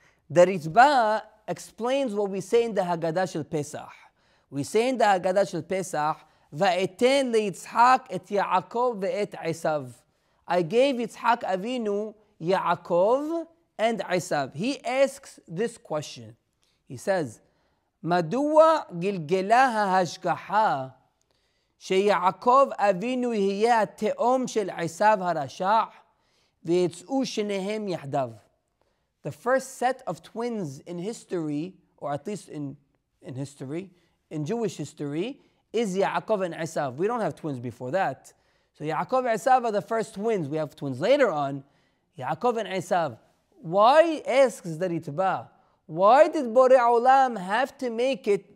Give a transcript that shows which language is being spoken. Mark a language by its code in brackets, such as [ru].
[en] The Ritba explains what we say in the Haggadah Shel Pesach. We say in the Haggadah Shel Pesach, [he] Va'eten leYitzhak et Yaakov ve'et Esav. [en] I gave Yitzhak Avinu Yaakov and Esav. He asks this question. He says, [he] Madua gilgela ha'hashgaha שיעקב אבינו יהיה התאום של עשיו הרשע ויצאו שניהם יחדיו. [en] The first set of twins in history, or at least in history, in Jewish history, is Yaakov and Esav. We don't have twins before that. So Yaakov and Esav are the first twins. We have twins later on. Yaakov and Esav. Why, asks the Ritba, why did Borei Olam have to make it?